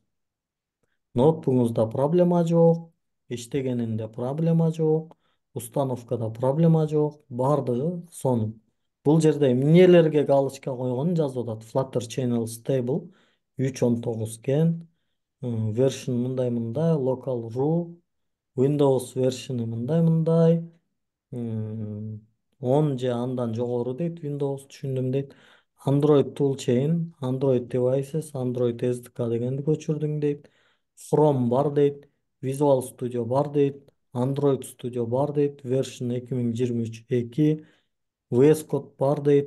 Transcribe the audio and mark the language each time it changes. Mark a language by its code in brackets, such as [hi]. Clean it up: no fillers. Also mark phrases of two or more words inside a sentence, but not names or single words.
[ky] Ноутбугуңузда проблема жок, иштегенинде проблема жок, установкада проблема жок, бардыгы сонун. Бул жерде эмнелерге галочка койгонун жазып атат. Flutter Channel Stable 3.19 экен, version мындай мындай, [en] local root, [ky] Windows version'ı мындай мындай, 10 же андан жогору дейт, Windows түшүндүм дейт. Android Toolchain, Android Devices, Android SDK дегенди көчүрдүң дейт. Chrome бар дейт, Visual Studio бар дейт, Android Studio бар дейт, version 2023-2, VS Code бар дейт.